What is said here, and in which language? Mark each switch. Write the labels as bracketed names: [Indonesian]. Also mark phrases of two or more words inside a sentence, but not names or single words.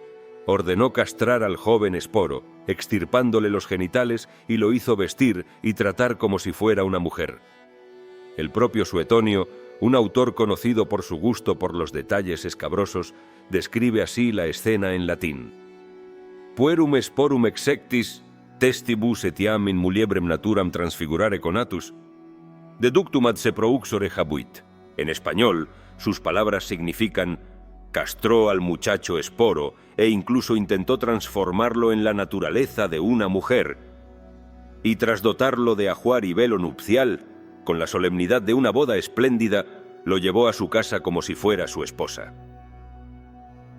[Spanish] Ordenó castrar al joven Esporo, extirpándole los genitales, y lo hizo vestir y tratar como si fuera una mujer. El propio Suetonio, un autor conocido por su gusto por los detalles escabrosos, describe así la escena en latín. [Latin] Puerum sporum exectis, testibus etiam in muliebrem naturam transfigurare conatus, deductum ad se prouxore habuit. [Spanish] En español, sus palabras significan castró al muchacho Esporo e incluso intentó transformarlo en la naturaleza de una mujer, y tras dotarlo de ajuar y velo nupcial, con la solemnidad de una boda espléndida, lo llevó a su casa como si fuera su esposa.